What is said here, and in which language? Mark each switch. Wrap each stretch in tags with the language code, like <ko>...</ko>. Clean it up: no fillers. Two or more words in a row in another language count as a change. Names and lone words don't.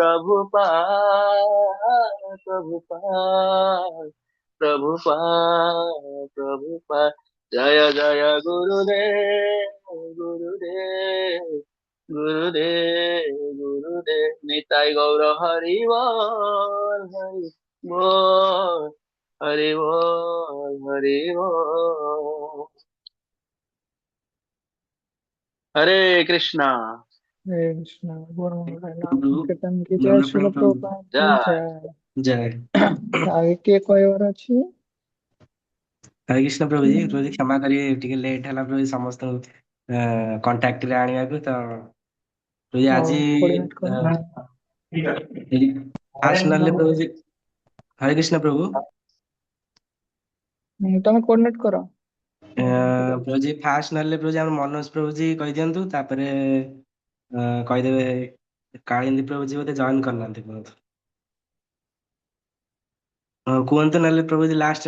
<hi>प्रभुपाद जय जय गुरुदेव निताई गौर हरि बोल हरि बोल हरे कृष्णा हरे कृष्णा बोलो हरे नाम प्रभु संकीर्तन की जय नम्र श्रील प्रभु प्रभुपाद की जय जय जय आगे किए कोई और अच्छी हरे कृष्ण प्रभु जी क्षमा करिए</hi> <or>ଟିକେ ଲେଟ୍ ହେଲା ପ୍ରଭୁ ସମସ୍ତଙ୍କୁ କଣ୍ଟାକ୍ଟରେ ଆଣିବାକୁ ତ ପ୍ରଭୁ</or> <hi>और</hi> <or>ଆଜି</or> <hi>कोऑर्डिनेट करो</hi> <or>ଫାଷ୍ଟ ନହେଲେ ପ୍ରଭୁ जी ହରେ କୃଷ୍ଣ ପ୍ରଭୁ ତମେ କୋऑर्डिनेट करो ପ୍ରଭୁ जी ଫାଷ୍ଟ ନହେଲେ ପ୍ରଭୁ जी ଆମର ମନୋଜ ପ୍ରଭୁ जी କହିଦିଅନ୍ତୁ ତାପରେ କହିଦେବେ କାଳିନ୍ଦୀ ପ୍ରଭୁ जी ବୋଧେ ଜଏନ୍ କରିନାହାନ୍ତି ପ୍ରଭୁ କୁହନ୍ତୁ ନହେଲେ ପ୍ରଭୁଜୀ ଲାଷ୍ଟ</or>